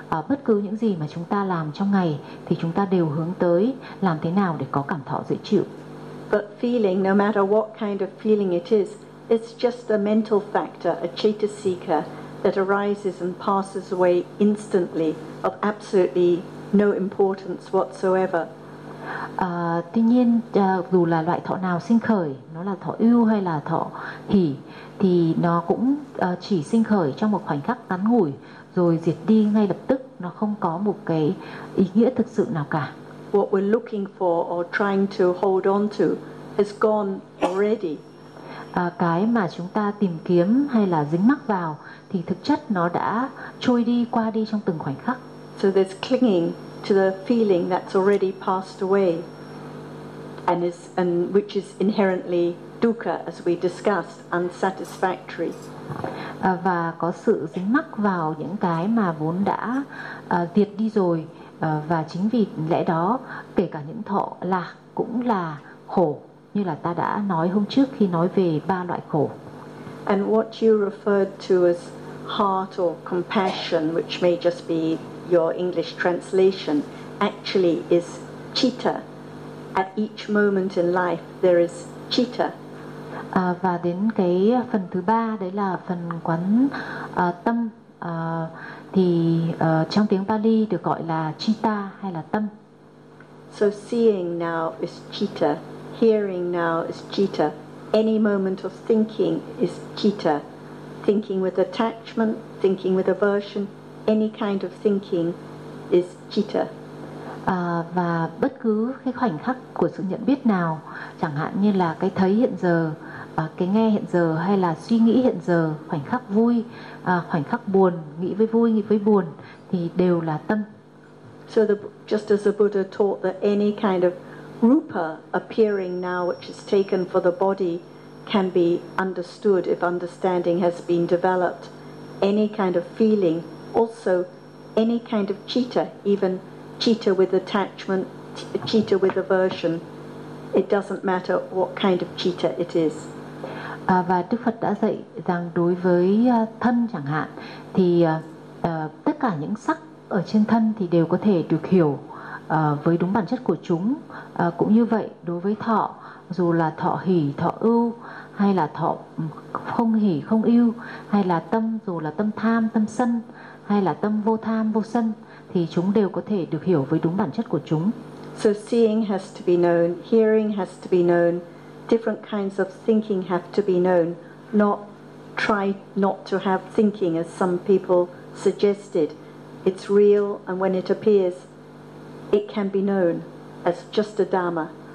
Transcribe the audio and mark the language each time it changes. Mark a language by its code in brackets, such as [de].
[vi] Bất cứ những gì mà chúng ta làm trong ngày thì chúng ta đều hướng tới làm thế nào để có cảm thọ dễ chịu. [en] But feeling, no matter what kind of feeling it is, it's just a mental factor, a chetasika that arises and passes away instantly, of absolutely no importance whatsoever. [vi] Tuy nhiên, dù là loại thọ nào sinh khởi, nó là thọ ưu hay là thọ hỷ, thì nó cũng chỉ sinh khởi trong một khoảnh khắc ngắn ngủi, rồi diệt đi ngay lập tức. Nó không có một cái ý nghĩa thực sự nào cả. [en] What we're looking for or trying to hold on to has gone already. [vi] Cái mà chúng ta tìm kiếm hay là dính mắc vào thì thực chất nó đã trôi đi, qua đi trong từng khoảnh khắc. [en] So there's clinging to the feeling that's already passed away and which is inherently dukkha, as we discussed, unsatisfactory. [vi] Và có sự dính mắc vào những cái mà vốn đã diệt đi rồi, và chính vì lẽ đó kể cả những thọ lạc cũng là khổ, như là ta đã nói hôm trước khi nói về ba loại khổ. [en] And what you referred to as heart or compassion, which may just be your English translation, actually is citta. At each moment in life there is citta. [vi] Và đến cái phần thứ ba, đấy là phần quán tâm, thì trong tiếng Pali được gọi là citta hay là tâm. [en] So seeing now is citta, hearing now is citta, any moment of thinking is citta. Thinking with attachment, thinking with aversion, any kind of thinking is citta. [vi] Và bất cứ cái khoảnh khắc của sự nhận biết nào, chẳng hạn như là cái thấy hiện giờ, cái nghe hiện giờ, hay là suy nghĩ hiện giờ, khoảnh khắc vui, khoảnh khắc buồn, nghĩ với vui, nghĩ với buồn, thì đều là tâm. [en] So just as the Buddha taught that any kind of rupa appearing now, which is taken for the body, can be understood if understanding has been developed. Any kind of feeling, also any kind of citta, even citta with attachment, citta with aversion, it doesn't matter what kind of citta it is. [vi] Và Đức Phật đã dạy rằng đối với thân chẳng hạn, thì tất cả những sắc ở trên thân thì đều có thể được hiểu với đúng bản chất của chúng. Cũng như vậy đối với thọ, dù là thọ hỷ, thọ ưu, hay là thọ không hỷ, không ưu, hay là tâm, dù là tâm tham, tâm sân, hay là tâm vô tham, vô sân, thì chúng đều có thể được hiểu với đúng bản chất của chúng. [en] So seeing has to be known, hearing has to be known, different kinds of thinking have to be known, not try not to have thinking as some people suggested. It's real, and when it appears, it can be known as just a dharma.